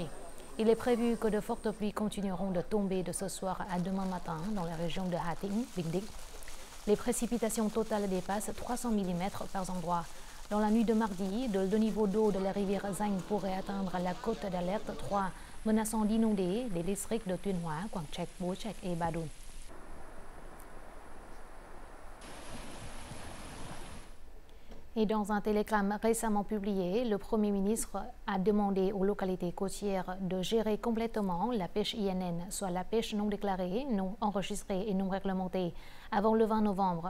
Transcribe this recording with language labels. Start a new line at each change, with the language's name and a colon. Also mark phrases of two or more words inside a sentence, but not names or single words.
French: Il est prévu que de fortes pluies continueront de tomber de ce soir à demain matin dans la région de Hà Tĩnh, Bình Định. Les précipitations totales dépassent 300 mm par endroit. Dans la nuit de mardi, le niveau d'eau de la rivière Danh pourrait atteindre la cote d'alerte 3, menaçant d'inonder les districts de Tuyên Hóa, Quảng Trạch, Bố Trạch et Ba Đun. Et dans un télégramme récemment publié, le Premier ministre a demandé aux localités côtières de gérer complètement la pêche INN, soit la pêche non déclarée, non enregistrée et non réglementée, avant le 20 novembre.